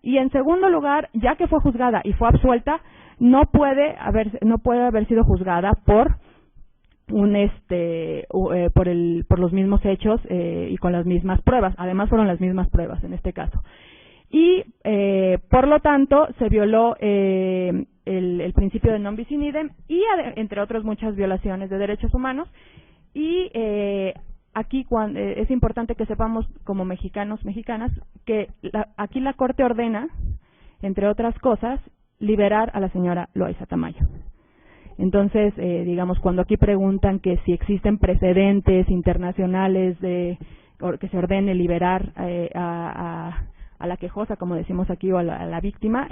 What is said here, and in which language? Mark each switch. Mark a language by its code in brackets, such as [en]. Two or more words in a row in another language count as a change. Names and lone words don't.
[es] Y en segundo lugar, ya que fue juzgada y fue absuelta, no puede haber sido juzgada por por los mismos hechos y con las mismas pruebas. Además fueron las mismas pruebas en este caso. Y por lo tanto se violó el principio de [la] non bis in idem [es] y entre otras muchas violaciones de derechos humanos. Y aquí es importante que sepamos como mexicanos, mexicanas, que aquí la Corte ordena, entre otras cosas, liberar a la señora Loaiza Tamayo. Entonces, digamos, cuando aquí preguntan que si existen precedentes internacionales de que se ordene liberar a la quejosa, como decimos aquí, o a la víctima.